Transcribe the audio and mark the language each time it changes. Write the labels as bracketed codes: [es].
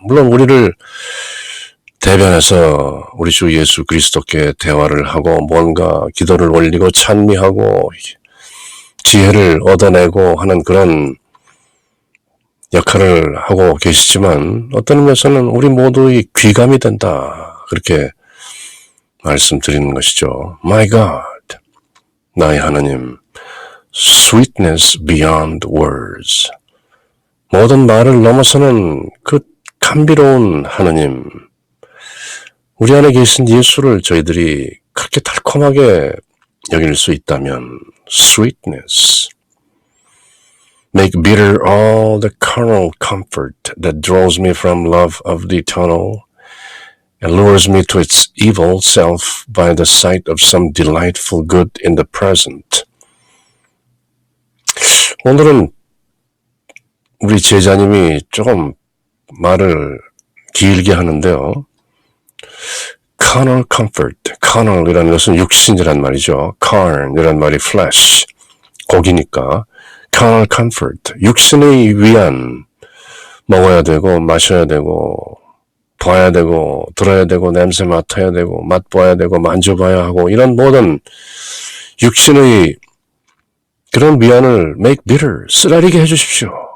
[ko] 물론 우리를 대변해서 우리 주 예수 그리스도께 대화를 하고 뭔가 기도를 올리고 찬미하고 지혜를 얻어내고 하는 그런 역할을 하고 계시지만 어떤 의미에서는 우리 모두의 귀감이 된다. 그렇게 말씀드리는 것이죠. [en] My God, [ko] 나의 하나님, [en] sweetness beyond words. [ko] 모든 말을 넘어서는 그 감비로운 하나님, 우리 안에 계신 예수를 저희들이 그렇게 달콤하게 여길 수 있다면 [en] sweetness, make bitter all the carnal comfort that draws me from love of the eternal and lures me to its evil self by the sight of some delightful good in the present. [ko] 오늘은 우리 제자님이 조금 말을 길게 하는데요. carnal comfort, carnal이라는 것은 육신이란 말이죠. carn이라는 말이 flesh, 고기니까 carnal comfort, 육신의 위안, 먹어야 되고 마셔야 되고 봐야 되고 들어야 되고 냄새 맡아야 되고 맛봐야 되고 만져봐야 하고 이런 모든 육신의 그런 위안을 [en] make bitter, [ko] 쓰라리게 해주십시오.